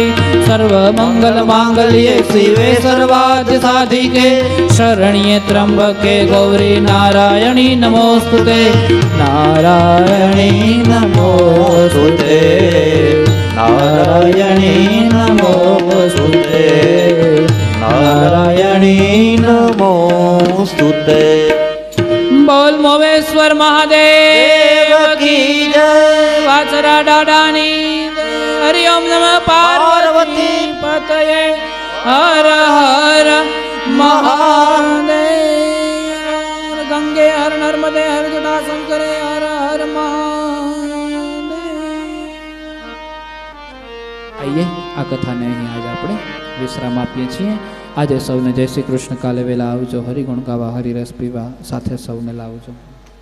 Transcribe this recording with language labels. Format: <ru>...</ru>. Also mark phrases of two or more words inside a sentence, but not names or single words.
<sa>सर्वमङ्गलमाङ्गल्ये शिवे सर्वार्थसाधिके, शरण्ये त्र्यम्बके गौरी नारायणी नमोस्तुते, नारायणी नमोस्तुते, नारायणी नमोस्तुते, नारायणी नमोस्तुते.</sa> <hi>बोल मोवेश्वर महादेव की जय.</hi> <sa>वासरा डाडानी हरि ओम नमः पार्वती पतये हर हर महादेव.</sa> <hi>गंगे हर नर्मदे हर जटा शंकरे हर हर महादेव.</hi> <gu>આઈએ આ કથાને અહીં આજે આપણે વિશ્રામ આપીએ છીએ. આજે સૌને જય શ્રી કૃષ્ણ. કાલે વહેલા આવજો. હરિગુણ ગાવા, હરિરસ પીવા, સાથે સૌને લાવજો.</gu>